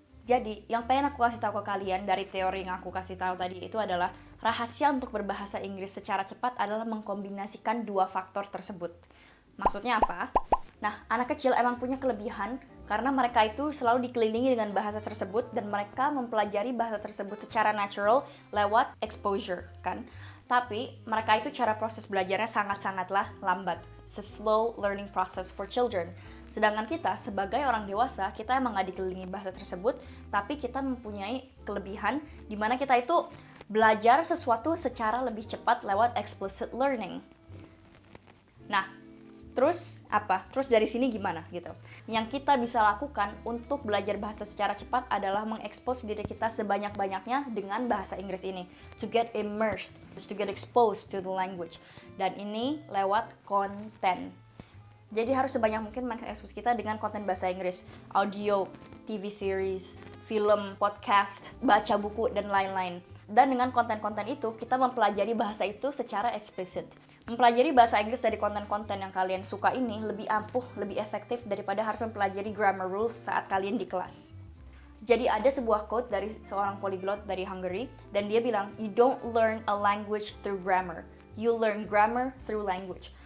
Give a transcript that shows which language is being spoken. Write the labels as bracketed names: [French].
[Indonesian] Jadi, yang pengen aku kasih tahu ke kalian dari teori yang aku kasih tahu tadi itu adalah rahasia untuk berbahasa Inggris secara cepat adalah mengkombinasikan dua faktor tersebut. Maksudnya apa? Nah, anak kecil emang punya kelebihan karena mereka itu selalu dikelilingi dengan bahasa tersebut dan mereka mempelajari bahasa tersebut secara natural lewat exposure, kan? Tapi mereka itu cara proses belajarnya sangat-sangatlah lambat. [English] It's a slow learning process for children. [Indonesian] Sedangkan kita sebagai orang dewasa, kita emang gak dikelilingi bahasa tersebut, tapi kita mempunyai kelebihan di mana kita itu belajar sesuatu secara lebih cepat lewat explicit learning. Nah, terus apa? Terus dari sini gimana gitu? Yang kita bisa lakukan untuk belajar bahasa secara cepat adalah mengekspos diri kita sebanyak-banyaknya dengan bahasa Inggris ini. [English] To get immersed, to get exposed to the language. [Indonesian] Dan ini lewat konten. Jadi harus sebanyak mungkin mengekspos kita dengan konten bahasa Inggris. Audio, TV series, film, podcast, baca buku, dan lain-lain. Dan dengan konten-konten itu, kita mempelajari bahasa itu secara eksplisit. Mempelajari bahasa Inggris dari konten-konten yang kalian suka ini lebih ampuh, lebih efektif daripada harus mempelajari grammar rules saat kalian di kelas. Jadi ada sebuah quote dari seorang polyglot dari Hungary, dan dia bilang, [English] "You don't learn a language through grammar. You learn grammar through language."